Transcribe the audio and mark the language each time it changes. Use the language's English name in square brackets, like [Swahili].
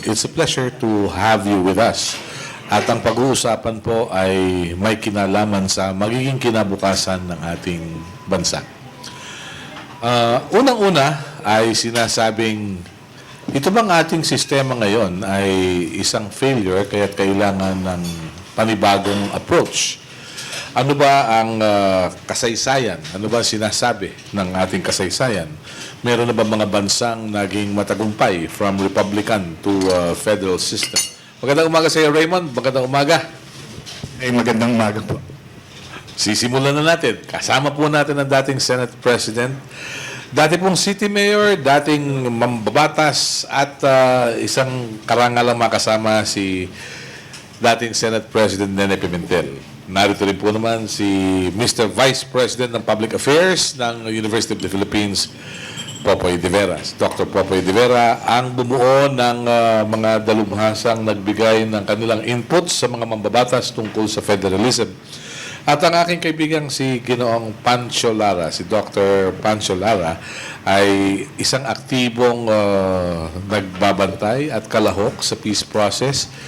[English] It's a pleasure to have you with us. [Filipino] At ang pag-uusapan po ay may kinalaman sa magiging kinabukasan ng ating bansa. Unang-una ay sinasabing, ito bang ating sistema ngayon ay isang failure kaya kailangan ng panibagong approach? Ano ba ang kasaysayan? Ano ba sinasabi ng ating kasaysayan? Meron na ba mga bansang naging matagumpay [English] from Republican to federal system? [Filipino] Magandang umaga sa iyo, Raymond. Magandang umaga. Magandang umaga po. Sisimulan na natin. Kasama po natin ang dating Senate President, dati pong City Mayor, dating mambabatas, at isang karangalang makasama si dating Senate President Nene Pimentel. Narito rin po naman si Mr. Vice President ng Public Affairs ng University of the Philippines, Popoy de Vera. Dr. Popoy de Vera ang bumuo ng mga dalubhasang nagbigay ng kanilang inputs sa mga mambabatas tungkol sa federalism. At ang aking kaibigang si Ginoong Pancho Lara, si Dr. Pancho Lara, ay isang aktibong nagbabantay at kalahok sa peace process.